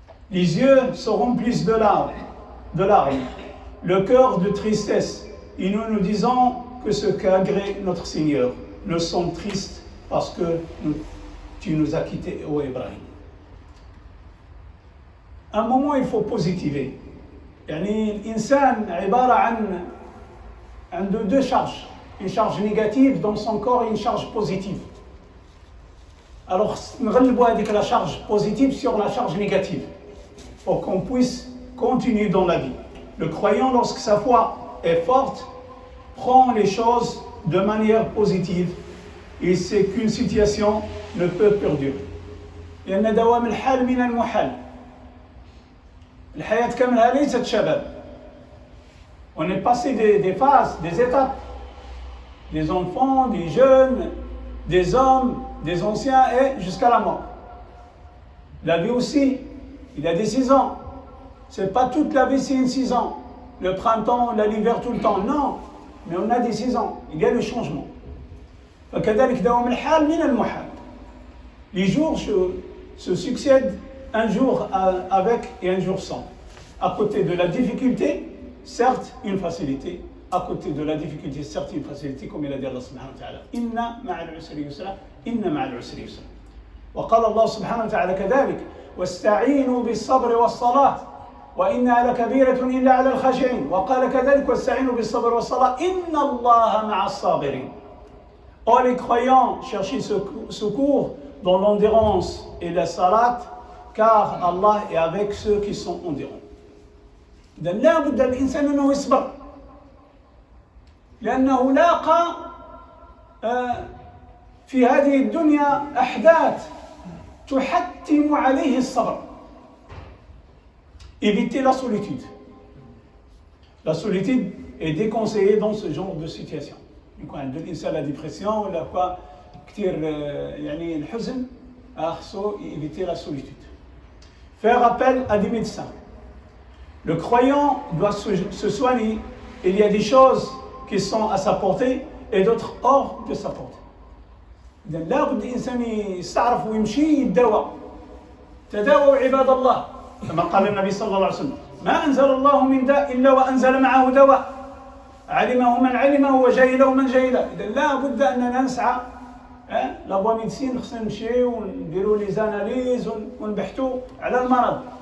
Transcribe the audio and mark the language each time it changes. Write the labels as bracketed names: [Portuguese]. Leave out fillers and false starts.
[French] Les yeux se remplissent de larmes, le cœur de tristesse, et nous disons que ce qu'agrée notre Seigneur. Nous sommes tristes parce que tu nous as quittés, ô Ibrahim. Un moment, il faut positiver. [Arabic] يعني الإنسان عبارة عن [French] deux charges. Une charge négative dans son corps et une charge positive. Alors, [Arabic] نغلبوا هذيك [French] la charge positive sur la charge négative pour qu'on puisse continuer dans la vie. Le croyant, lorsque sa foi est forte, prend les choses de manière positive et c'est qu'une situation ne peut perdurer. [Arabic] لأن دوام الحال من المحال. الحياة كاملة ليست شباب. [French] On est passé des phases, des étapes, des enfants, des jeunes, des hommes, des anciens et jusqu'à la mort. La vie aussi, il y a des saisons. C'est pas toute la vie, c'est une saison. Le printemps, l'hiver, tout le temps. Non, mais on a des saisons. Il y a le changement. فكذلك دوام الحال من المحال. Les jours se succèdent un jour avec et un jour sans. À côté de la difficulté, certes une facilité. À côté de la difficulté, certes une facilité, comme il a dit Allah subhanahu wa ta'ala. [Arabic] Inna ma'al usri yusra, inna ma'al usri yusra. وقال الله سبحانه وتعالى كذلك واستعينوا بالصبر والصلاة وإنها لكبيرة إلا على الخاشعين وقال كذلك واستعينوا بالصبر والصلاة إن الله مع الصابرين. [French] Oh les croyants, cherchez secours dans l'endurance et la salat, car Allah est avec ceux qui sont endurants. [Arabic] إذن لا بد للإنسان أنه يصبر لأنه لاقى في هذه الدنيا أحداث تحتم عليه الصبر. [French] Éviter la solitude. La solitude est déconseillée dans ce genre de situation. [Arabic] يكون عند الإنسان [French] la dépression [Arabic] ولا quoi كثير يعني الحزن خصو [French] éviter la solitude. Faire appel à des médecins. Le croyant doit se soigner. Il y a des choses qui sont à sa portée et d'autres hors de sa portée. [Arabic] إذا لابد الإنسان يستعرف ويمشي يتداوى. تداووا عباد الله كما قال النبي صلى الله عليه وسلم: ما أنزل الله من داء إلا وأنزل معه دواء علمه من علمه وجهله من جهله. إذا لابد أننا نسعى [French] لابوا ميديسين، [Arabic] خصنا نمشيو ونديروا [French] لي زاناليز [Arabic] ونبحثوا على المرض.